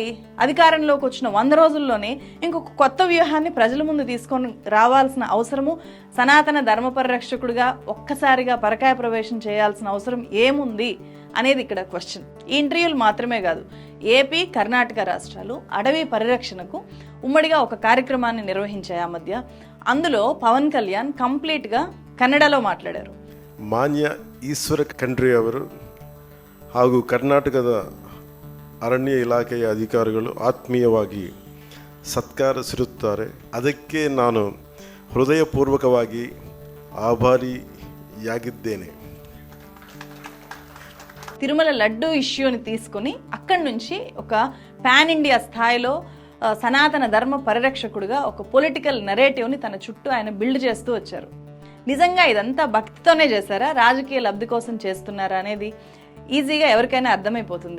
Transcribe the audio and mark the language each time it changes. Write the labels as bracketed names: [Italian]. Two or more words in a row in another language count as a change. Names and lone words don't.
[Telugu] అధికారంలోకి వచ్చిన 100 రోజుల్లోనే ఇంకొక కొత్త వ్యూహాన్ని ప్రజల ముందు తీసుకొని రావాల్సిన అవసరము, సనాతన ధర్మ పరిరక్షకుడిగా ఒక్కసారిగా పరకాయ ప్రవేశం చేయాల్సిన అవసరం ఏముంది అనేది ఇక్కడ క్వశ్చన్. ఈ ఇంటర్వ్యూలు మాత్రమే కాదు, ఏపీ కర్ణాటక రాష్ట్రాలు అడవి పరిరక్షణకు ఉమ్మడిగా ఒక కార్యక్రమాన్ని నిర్వహించాయి ఆ మధ్య. అందులో పవన్ కళ్యాణ్ కంప్లీట్గా కన్నడలో మాట్లాడారు. [Kannada] ಮಾನ್ಯ ಈಶ್ವರ ಖಂಡ್ರೆ ಅವರು ಹಾಗೂ ಕರ್ನಾಟಕದ ಅರಣ್ಯ ಇಲಾಖೆಯ ಅಧಿಕಾರಿಗಳು ಆತ್ಮೀಯವಾಗಿ ಸತ್ಕರಿಸಿರುತ್ತಾರೆ. ಅದಕ್ಕೆ ನಾನು ಹೃದಯಪೂರ್ವಕವಾಗಿ ಆಭಾರಿಯಾಗಿದ್ದೇನೆ. [Telugu] తిరుమల లడ్డూ ఇష్యూని తీసుకుని అక్కడి నుంచి ఒక [English] pan India [Telugu] స్థాయిలో సనాతన ధర్మ పరిరక్షకుడిగా ఒక [English] political narrative [Telugu] తన చుట్టూ ఆయన బిల్డ్ చేస్తూ వచ్చారు. నిజంగా ఇదంతా భక్తితోనే చేశారా, రాజకీయ లబ్ధి కోసం చేస్తున్నారా అనేది ఈజీగా ఎవరికైనా అర్థమైపోతుంది.